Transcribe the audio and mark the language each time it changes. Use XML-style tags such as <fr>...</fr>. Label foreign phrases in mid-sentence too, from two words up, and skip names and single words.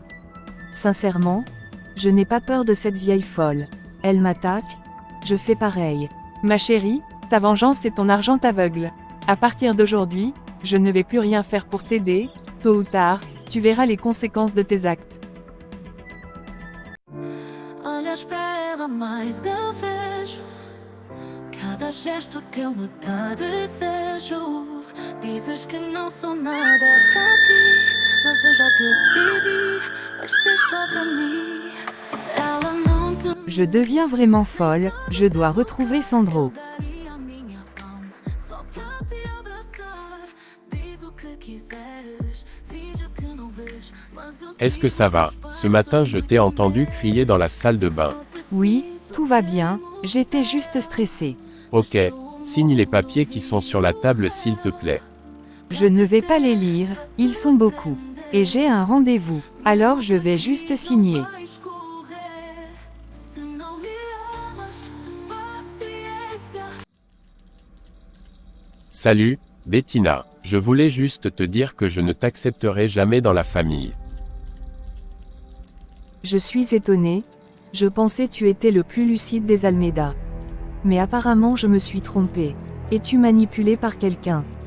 <fr>Sincèrement, je n'ai pas peur de cette vieille folle. Elle m'attaque, je fais pareil. Ma chérie, ta vengeance et ton argent t'aveuglent. À partir d'aujourd'hui, je ne vais plus rien faire pour t'aider, tôt ou tard, tu verras les conséquences de tes actes.</fr> <pt>Olhas pra ela, mas eu vejo cada gesto teu me dá desejo. Dizes que não sou nada pra ti, mas eu já decidi, vai ser só pra mim. Ela não te...</pt> <fr>Je deviens vraiment folle, je dois retrouver Sandro.</fr> <pt>daria a minha alma só pra te abraçar. Diz o que quiseres, finge que não vês, mas eu</pt> <fr>Est-ce que ça va? Ce matin je t'ai entendu crier dans la salle de bain. Oui, tout va bien, j'étais juste stressée. Ok, signe les papiers qui sont sur la table s'il te plaît. Je ne vais pas les lire, ils sont beaucoup. Et j'ai un rendez-vous, alors je vais juste signer.</fr> <pt>vai escorrer. Se não me amas, paciência.</pt> <fr>Salut, Bettina. Je voulais juste te dire que je ne t'accepterai jamais dans la famille. Je suis étonnée, je pensais tu étais le plus lucide des Almeida. Mais apparemment je me suis trompée. Es-tu manipulé par quelqu'un?</fr>